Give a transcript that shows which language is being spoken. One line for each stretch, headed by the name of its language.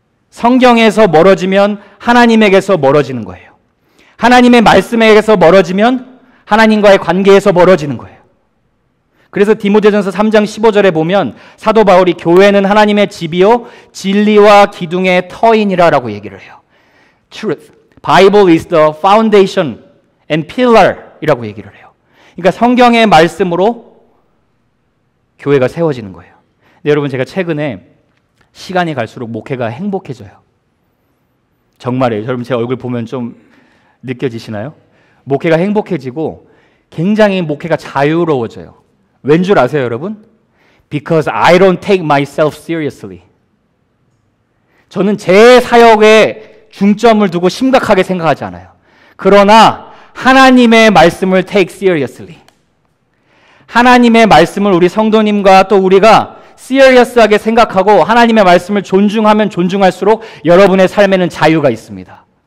Korean: 성경에서 멀어지면 하나님에게서 멀어지는 거예요. 하나님의 말씀에게서 멀어지면 하나님과의 관계에서 멀어지는 거예요. 그래서 디모데전서 3장 15절에 보면 사도 바울이 교회는 하나님의 집이요 진리와 기둥의 터이니라 라고 얘기를 해요.
English: truth. Bible is the foundation and pillar 이라고 얘기를 해요.
Korean: 그러니까 성경의 말씀으로 교회가 세워지는 거예요. 근데 여러분 제가 최근에 시간이 갈수록 목회가 행복해져요. 정말이에요. 여러분 제 얼굴 보면 좀 느껴지시나요? 목회가 행복해지고 굉장히 목회가 자유로워져요. 왠 줄 아세요, 여러분?
English: Because I don't take myself seriously.
Korean: 저는 제 사역에 중점을 두고 심각하게 생각하지 않아요. 그러나 하나님의 말씀을 take seriously. 하나님의 말씀을 우리 성도님과 또 우리가 serious하게 생각하고 하나님의 말씀을 존중하면 존중할수록 여러분의 삶에는 자유가 있습니다.